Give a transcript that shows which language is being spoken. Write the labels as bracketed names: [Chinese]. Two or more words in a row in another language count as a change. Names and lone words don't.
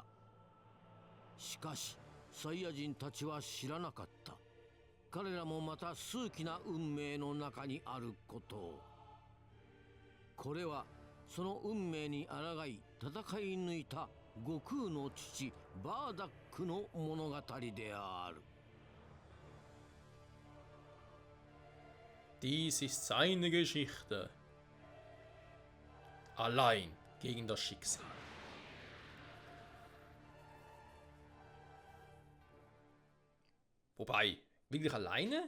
[Japanese] しかしサイヤ人たちは知らなかった。彼らもまた数奇な運命の中にあることを。これはその運命に抗い戦い抜いた悟空の父バーダックの物語である。 [German] Dies ist seine Geschichte. Allein gegen das Schicksal. Wobei, wirklich alleine?